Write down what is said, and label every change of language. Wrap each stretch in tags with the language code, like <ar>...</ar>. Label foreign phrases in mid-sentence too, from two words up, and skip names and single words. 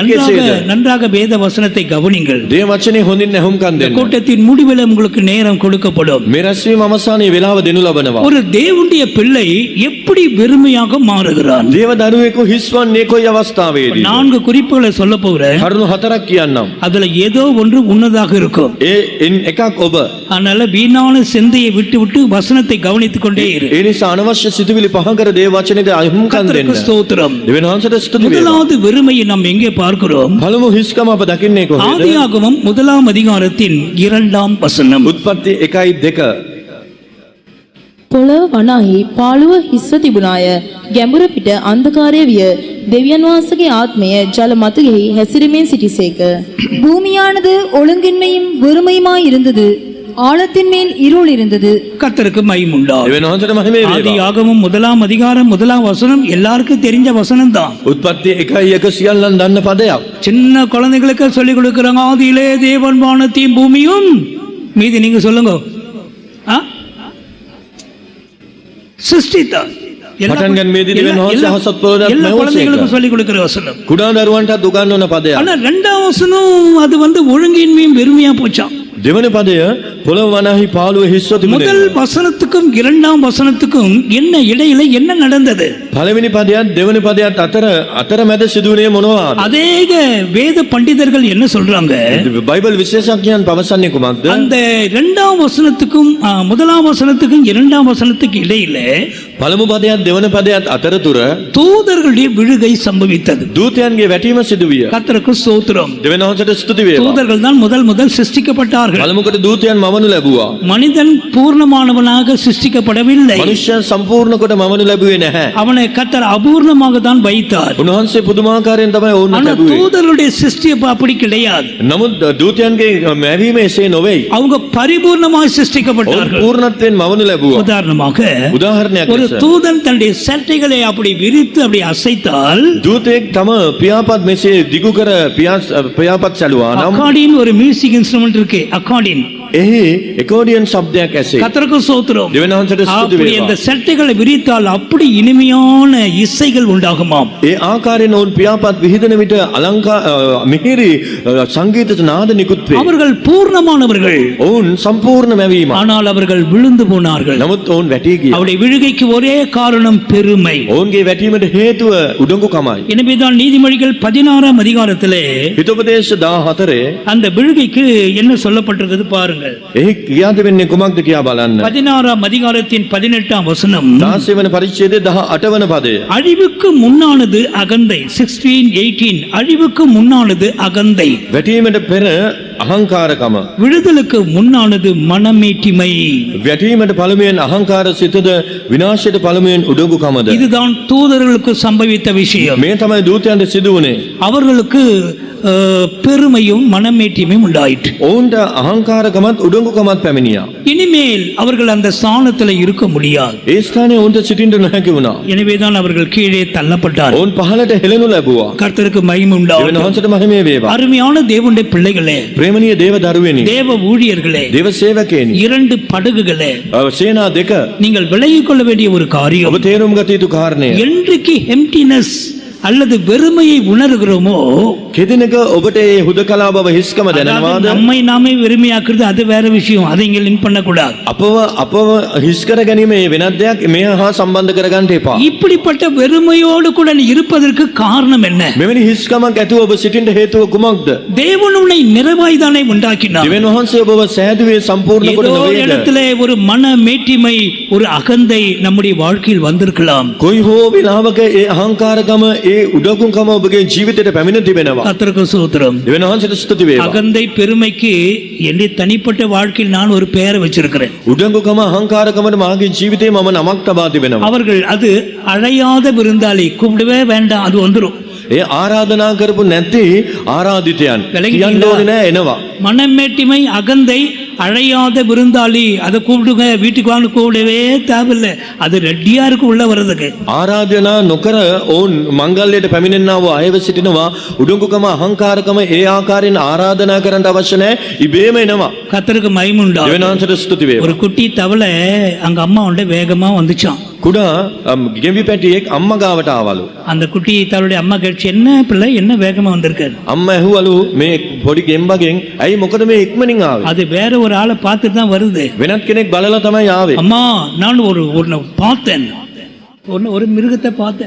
<ta>நன்றாக</ta> <si>කෙසේද?</si> <ta>நன்றாக வேத வசனத்தை கவனிங்கள்.</ta> <si>දේව වචනේ හොඳින් ඇහුම්කන් දෙන්න.</si> <ta>கூட்டத்தின் முடிவில் உங்களுக்கு நேரம் கொடுக்கப்படும்.</ta> <si>මේ රැස්වීම අවසානයේ වේලාව දෙනු ලබනවා.</si> <ta>ஒரு தேவனுடைய பிள்ளை எப்படி வெறுமையாக மாறுகிறான்?</ta> <si>දේව දරුවෙකු හිස්වන්නේ කොයි අවස්ථාවේදී?</si> <ta>4 குறிப்புகளை சொல்ல போகிறேன்.</ta> <si>කරුණු 4ක් කියන්නම්.</si> <ta>அதுல ஏதோ ஒன்று உன்னதாக இருக்கும்.</ta> <si>ඉන් එකක් ඔබ.</si> <ta>அதனால வீணான சிந்தையை விட்டு விட்டு வசனத்தை கவனித்துக் கொண்டே இரு.</ta> <si>ඒ නිසා අනවශ්‍ය සිතුවිලි පහ කර දේව වචනේට අහුම්කන්</si> <ta>கர்த்தருக்கு</ta> <si>දෙන්න.</si> <ta>ஸ்தோத்திரம்.</ta> <si>දෙවියන් වහන්සේට ස්තුති වේවා.</si> <ta>முதலாவது வெறுமையை நாம் எங்கே பார்க்கிறோம்?</ta> <si>පළමු හිස්කම අප දකින්නේ කොහේද?</si> <ta>ஆதியாகமம் 1 அதிகாரத்தின் 2 வசனம்.</ta> <si>උත්පත්ති 1:2. පොළව වනාහි පාළුව හිස්ව තිබුණාය. ගැඹුර පිට අන්ධකාරය විය. දෙවියන් වහන්සේගේ ආත්මය ජල මතුගෙහි හැසිරෙමින් සිටිසේක.</si> <ta>பூமியானது ஒழுங்கின்மையும் வெறுமையுமாய் இருந்தது, ஆழத்தின் மேல் இருள் இருந்தது. கர்த்தருக்கு மகிமை உண்டாகும்.</ta> <si>දෙවියන් වහන්සේට මහිමේ වේවා.</si> <ta>ஆதியாகமம் 1 அதிகாரம் 1 வசனம் எல்லாருக்கும் தெரிஞ்ச வசனம் தான்.</ta> <si>උත්පත්ති 1:1 සියල්ලන් දන්න පදයක්.</si> <ta>சின்ன குழந்தைகளுக்கு சொல்லி கொடுக்கறாங்க. ஆதியிலே தேவன் வானத்தையும் பூமியும். மீதி நீங்க சொல்லுங்க. சிருஷ்டித்தார்.</ta> <si>පටන් ගන්නෙදී දෙවියන් වහන්සේ හසත් පොළොවට</si> <ta>எல்லா</ta> <si>මෙවසේක.</si> <ta>குழந்தைகளுக்கும் சொல்லி கொடுக்கிற வசனம்.</ta> <si>කුඩා දරුවන්ට උගන්වන පදයක්.</si> <ta>ஆனா 2வது வசனம் அது வந்து ஒழுங்கின்மையும் வெறுமையா போச்சாம்.</ta> <si>දෙවන පදය පොළොව වනාහි පාළුව හිස්ව</si> <ta>முதல்</ta> <si>තිබුණේ.</si> <ta>வசனத்துக்கும் 2வது வசனத்துக்கும் என்ன இடையில என்ன நடந்தது?</ta> <si>පළවෙනි පදයත් දෙවන පදයත් අතර මැද සිදුවුණේ මොනවාද?</si> <ta>அதேக வேத பண்டிதர்கள் என்ன சொல்றாங்க?</ta> <si>බයිබල් විශේෂඥයන් පවසන්නේ කුමක්ද?</si> <ta>அந்த 2வது வசனத்துக்கும் 1வது வசனத்துக்கும் 2வது வசனத்துக்கு இடையில</ta> <si>පළමු පදයත් දෙවන පදයත් අතරතුර</si> <ta>தூதர்களுடைய விழுகை சம்பவித்தது.</ta> <si>දූතයන්ගේ වැටීම සිදුවිය.</si> <ta>கர்த்தருக்கு ஸ்தோத்திரம்.</ta> <si>දෙවියන් වහන්සේට ස්තුති වේවා.</si> <ta>தூதர்கள் தான் முதல் சிருஷ்டிக்கப்பட்டார்கள்.</ta> <si>පළමුකට දූතයන් මවනු ලැබුවා.</si> <ta>மனிதன் பூர்ணமானவனாக சிருஷ்டிக்கப்படவில்லை.</ta> <si>මනුෂ්‍යයන් සම්පූර්ණ කොට මවනු ලැබුවේ නැහැ.</si> <ta>அவனை கர்த்தர் அபூர்ணமாக தான் வைத்தார்.</ta> <si>උන්වහන්සේ පුදුමාකාරයෙන් තමයි ඔවුන්</si> <ta>ஆனா</ta> <si>ලැබුවේ.</si> <ta>தூதர்களுடைய சிருஷ்டிப்பு அப்படி கிடையாது.</ta> <si>නමුත් දූතයන්ගේ මැවීම එසේ නොවේයි.</si> <ta>அவங்க பரிபூர்ணமாய்</ta> <si>ඔවුන්</si> <ta>சிருஷ்டிக்கப்பட்டார்கள்.</ta> <si>පූර්ණත්වයෙන් මවනු ලැබුවා.</si> <ta>உதாரணமாக</ta> <si>උදාහරණයක්</si> <ta>ஒரு</ta> <si>ලෙස</si> <ta>தூதன் தன்னுடைய சட்டைகளை அப்படி விரித்து அப்படி அசைத்தால்</ta> <si>දූතයෙක් තම පියාපත් මෙසේ දිගු කර පියාපත් සැලුවා නම්</si> <ta>அக்காடின் ஒரு</ta> <en>music instrument</en> <ta>இருக்கு. அக்காடின்</ta> <si>එහි එකෝඩියන් ශබ්දයක් ඇසේ.</si> <ta>கர்த்தருக்கு ஸ்தோத்திரம்.</ta> <si>දෙවියන් වහන්සේට ස්තුති</si> <ta>அப்படி</ta> <si>වේවා.</si> <ta>அந்த சட்டைகளை விரித்தால் அப்படி இனிமையான இசைகள் உண்டாகுமாம்.</ta> <si>ඒ ආකාරයෙන් ඔවුන් පියාපත් විහිදෙන විට මිහිරි සංගීත නාද නිකුත් වේ.</si> <ta>அவர்கள் பூர்ணமானவர்கள்.</ta> <si>ඔවුන් සම්පූර්ණ මැවීම.</si> <ta>ஆனால் அவர்கள் விழுந்து போனார்கள்.</ta> <si>නමුත් ඔවුන් වැටී ගියා.</si> <ta>அவருடைய விழுகைக்கு ஒரே காரணம் பெருமை.</ta> <si>ඔවුන්ගේ වැටීමට හේතුව උඩඟුකමයි.</si> <ta>எனவேதான் நீதிமொழிகள் 16 அதிகாரத்திலே</ta> <si>හිතෝපදේශ 14</si> <ta>அந்த விழுகைக்கு என்ன சொல்லப்பட்டிருக்கிறது பாருங்கள்.</ta> <si>එහි කියා දෙන්නේ කුමක්ද කියා බලන්න.</si> <ta>16 அதிகாரத்தின் 18 வசனம்.</ta> <si>16 වෙනි පරිච්ඡේදයේ 18 වෙනි පදය.</si> <ta>அழிவுக்கு முன்னானது அகந்தை. 16:18 அழிவுக்கு முன்னானது அகந்தை.</ta> <si>වැටීමට පෙර අහංකාරකම.</si> <ta>விடுதலுக்கு முன்னானது மனமேட்டிமை.</ta> <si>වැටීමට පළමුවෙන් අහංකාර සිතද විනාශයට පළමුවෙන් උඩඟුකමද.</si> <ta>இதுதான் தூதர்களுக்கு சம்பவித்த விஷயம்.</ta> <si>මේ තමයි දූතයන්ට සිදු වුණේ.</si> <ta>அவர்களுக்கு பெருமையும் மனமேட்டிமையும் உண்டாயிற்று.</ta> <si>ඔවුන්ට අහංකාරකමත් උඩඟුකමත් පැමිණියා.</si> <ta>இனிமேல் அவர்கள் அந்த ஸ்தானத்தில் இருக்க முடியாது.</ta> <si>ඒ ස්ථානයේ ඔවුන්ට සිටින්න නොහැකි වුණා.</si> <ta>எனவேதான் அவர்கள் கீழே தள்ளப்பட்டார்.</ta> <si>ඔවුන් පහළට හෙළනු ලැබුවා.</si> <ta>கர்த்தருக்கு மகிமை</ta> <si>දෙවියන්</si> <ta>உண்டாகட்டும்.</ta> <si>වහන්සේට මහිමය වේවා.</si> <ta>அருமையான தேவனுடைய பிள்ளைகளே,</ta> <si>ප්‍රේමණීය දේව දරුවෙනි.</si> <ta>தேவ ஊழியர்களே,</ta> <si>දේව සේවකයනි.</si> <ta>2 படகுகளே,</ta> <si>සේනා දෙක</si> <ta>நீங்கள் விலகிக் கொள்ள வேண்டிய ஒரு காரியம்.</ta> <si>ඔබ තේරුම් ගත යුතු කාරණය.</si> <ta>என்றைக்கு எம்டினஸ் அல்லது வெறுமையை உணர்கிறோமோ,</ta> <si>කෙදිනක ඔබට ඒ හුදකලා බව හිස්කම</si> <ta>அதாவது</ta> <si>දැනෙනවාද?</si> <ta>நம்மை நாமே வெறுமையாக்குறது அது வேற விஷயம். அதை இங்க லிங்க் பண்ணக்கூடாது.</ta> <si>අපව හිස් කර ගැනීම ඒ වෙනත් දෙයක් මෙය හා සම්බන්ධ කරගන්න එපා.</si> <ta>இப்படிப்பட்ட வெறுமையோடு கூட நீ இருப்பதற்கு காரணம் என்ன?</ta> <si>මෙවැනි හිස්කමක් ඇතුව ඔබ සිටින්න හේතුව කුමක්ද?</si> <ta>தேவன் உன்னை நிறைவாய்தானே உண்டாக்கினார்.</ta> <si>දෙවියන් වහන්සේ ඔබව සෑදුවේ සම්පූර්ණ කොට</si> <ta>ஏதோ</ta> <si>නොවේද?</si> <ta>இடத்திலே ஒரு மன மேட்டிமை, ஒரு அகந்தை நம்முடைய வாழ்க்கையில் வந்திருக்கலாம்.</ta> <si>කොයි හෝ විලාවක ඒ අහංකාරකම ඒ උඩඟුකම ඔබගේ ජීවිතයට පැමිණ තිබෙනවා.</si> <ta>கர்த்தருக்கு ஸ்தோத்திரம்.</ta> <si>දෙවියන් වහන්සේට ස්තුති වේවා.</si> <ta>அகந்தை பெருமைக்கு என்னுடைய தனிப்பட்ட வாழ்க்கையில் நான் ஒரு பெயரை வச்சிருக்கிறேன்.</ta> <si>උඩඟුකම අහංකාරකමට මාගේ ජීවිතේ මම නමක් තබා තිබෙනවා.</si> <ta>அவர்கள் அது அழையாத விருந்தாளி, கூப்பிடவே வேண்டாம், அது வந்துடும்.</ta> <si>ඒ ආරාධනා කරපු නැති ආරාධිතයන්</si> <ta>விளங்கிட்டீங்களா?</ta> <si>කියන්න ඕනේ නෑ එනවා.</si> <ta>மனமேட்டிமை, அகந்தை, அழையாத விருந்தாளி, அதை கூப்பிடுங்க, வீட்டுக்கு வாங்க, கூப்பிடவே தேவையில்லை, அது ரெடியா இருக்கு உள்ள வர்றதுக்கு.</ta> <si>ආරාධනා නොකර ඔවුන් මංගල්‍යයට පැමිණෙන්නා වූ අයව සිටිනවා. උඩඟුකම අහංකාරකම ඒ ආකාරයෙන් ආරාධනා කරන්න අවශ්‍ය නැහැ. ඉබේම එනවා.</si> <ta>கர்த்தருக்கு மகிமை உண்டாகட்டும்.</ta> <si>දෙවියන් වහන්සේට ස්තුති වේවා.</si> <ta>ஒரு குட்டி தவளை அங்க அம்மா உண்ட வேகமா வந்துச்சான்.</ta> <si>කුඩා ගෙම්බි පැටියෙක් අම්මා ගාවට ආවලු.</si> <ta>அந்த குட்டி தவளுடைய அம்மா கேட்டுச்சு, என்ன பிள்ளை என்ன வேகமா வந்திருக்காரு?</ta> <si>අම්මා ඇහුවලු මේ පොඩි ගෙම්බගෙන් ඇයි මොකද මේ ඉක්මනින් ආවේ?</si> <ta>அது வேற ஒரு ஆளை பார்த்துட்டு தான் வருது.</ta> <si>වෙනත් කෙනෙක් බලලා තමයි ආවේ.</si> <ta>அம்மா, நான் ஒன்னு பார்த்தேன், ஒரு மிருகத்தை பார்த்தேன்.</ta>